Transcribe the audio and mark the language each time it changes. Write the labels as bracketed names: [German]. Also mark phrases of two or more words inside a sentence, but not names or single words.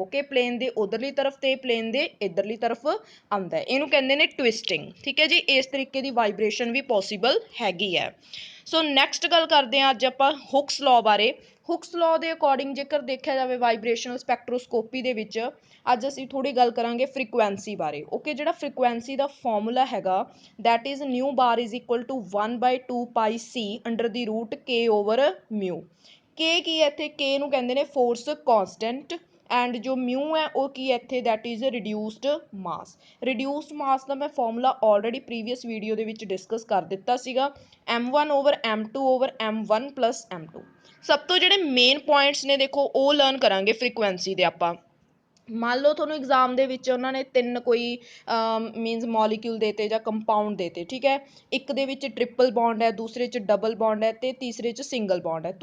[Punjabi] ਓਕੇ, ਪਲੇਨ ਦੇ ਉਧਰਲੀ ਤਰਫ ਤੇ ਪਲੇਨ ਦੇ ਇਧਰਲੀ ਤਰਫ ਆਉਂਦਾ, ਇਹਨੂੰ ਕਹਿੰਦੇ ਨੇ ਟਵਿਸਟਿੰਗ, ਠੀਕ ਹੈ ਜੀ। ਇਸ ਤਰੀਕੇ ਦੀ ਵਾਈਬ੍ਰੇਸ਼ਨ ਵੀ ਪੋਸੀਬਲ ਹੈਗੀ ਹੈ। [English] so next [Punjabi] ਗੱਲ ਕਰਦੇ ਹਾਂ ਅੱਜ ਆਪਾਂ ਹੁਕਸ ਲਾਅ ਬਾਰੇ। ਹੁਕਸ ਲਾਅ ਦੇ ਅਕੋਰਡਿੰਗ ਜੇਕਰ ਦੇਖਿਆ ਜਾਵੇ [English] vibrational spectroscopy [Punjabi] ਦੇ ਵਿੱਚ ਅੱਜ ਅਸੀਂ ਥੋੜੀ ਗੱਲ ਕਰਾਂਗੇ ਫ੍ਰੀਕੁਐਂਸੀ ਬਾਰੇ। ਓਕੇ, ਜਿਹੜਾ ਫ੍ਰੀਕੁਐਂਸੀ ਦਾ ਫਾਰਮੂਲਾ ਹੈਗਾ [English] that is nu bar is equal to 1/2 pi c under the root k over mu। [Punjabi] k ਕੀ ਹੈ ਇੱਥੇ, k ਨੂੰ ਕਹਿੰਦੇ ਨੇ [English] force constant, [Punjabi] ਐਂਡ ਜੋ ਮਿਊ ਹੈ ਉਹ ਕੀ ਹੈ ਇੱਥੇ, [English] that is reduced mass। reduced mass [Punjabi] ਦਾ ਮੈਂ ਫਾਰਮੂਲਾ [English] already previous video [Punjabi] ਦੇ ਵਿੱਚ ਡਿਸਕਸ ਕਰ ਦਿੱਤਾ ਸੀਗਾ, [English] m1 over m2 over m1 plus m2। [Punjabi] ਸਭ ਤੋਂ ਜਿਹੜੇ [English] main points [Punjabi] ਨੇ ਦੇਖੋ ਉਹ ਲਰਨ ਕਰਾਂਗੇ ਫ੍ਰੀਕੁਐਂਸੀ ਦੇ ਆਪਾਂ। ਮੰਨ ਲਓ ਤੁਹਾਨੂੰ ਐਗਜ਼ਾਮ ਦੇ ਵਿੱਚ ਉਹਨਾਂ ਨੇ ਤਿੰਨ ਕੋਈ [English] means molecule [Punjabi] ਦੇਤੇ ਜਾਂ ਕੰਪਾਊਂਡ ਦੇਤੇ, ਠੀਕ ਹੈ। ਇੱਕ ਦੇ ਵਿੱਚ [English] triple bond [Punjabi] ਹੈ, ਦੂਸਰੇ 'ਚ [English] double bond [Punjabi] ਹੈ ਤੇ ਤੀਸਰੇ 'ਚ [English] single bond [Punjabi] ਹੈ।